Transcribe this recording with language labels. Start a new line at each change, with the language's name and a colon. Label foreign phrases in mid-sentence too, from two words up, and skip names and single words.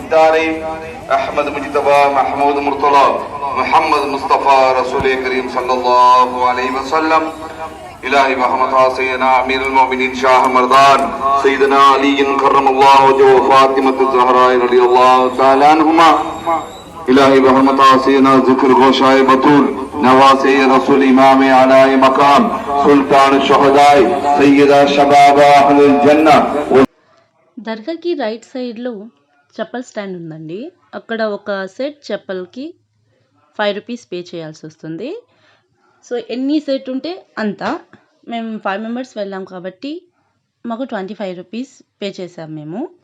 Arabic: الدارين أحمد مجتبى محمود مرتضى محمد مصطفى رسول كريم صلى الله عليه وسلم إلهي محمد سيدنا أمير المؤمنين شاه مردان سيدنا علي كرم الله وجهه فاطمة الزهراء رضي الله تعالى عنهما إلهي محمد سيدنا ذكر غوشاي بطول نواسي رسول إمام على مقام سلطان الشهداء سيدة شباب أهل الجنة.
Telugu: దర్గాకి
English: right side లో
Telugu: చెప్పల్ స్టాండ్ ఉందండి. అక్కడ ఒక సెట్ చెప్పల్కి 5
English: rupees pay
Telugu: చేయాల్సి వస్తుంది. సో ఎన్ని సెట్ ఉంటే అంత. మేము 5 మెంబర్స్ వెళ్ళాం కాబట్టి మాకు 25
English: rupees pay
Telugu: చేసాం మేము.